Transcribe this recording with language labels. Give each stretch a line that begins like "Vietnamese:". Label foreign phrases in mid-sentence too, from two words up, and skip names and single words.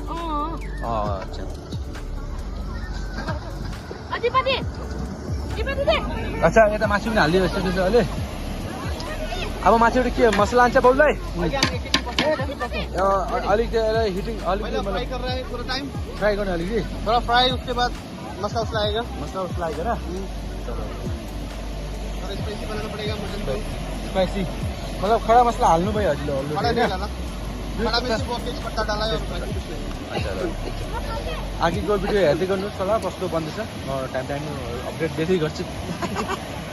Nepali: अच्छा यता मासु पनि हालिदियो जस्तो छ अहिले अब माथिबाट के मसला हान्छ बाउलाई अलिक हिटिङ अलिक फ्राई गर्ने अलिकति
Hindi: थोड़ा फ्राई उसके बाद मसला आएगा ना स्पाइसी बनाना पड़ेगा मटन को
Nepali: स्पाइसी मतलब खडा मसला हाल्नु भयो हजुरले
Hindi: खड़ा मिर्ची को तेज पत्ता डाला है और
Nepali: अघिको भिडियो हेर्दै गर्नुहोस् होला कस्तो बन्दैछ टाइम अपडेट दिँदै गर्छु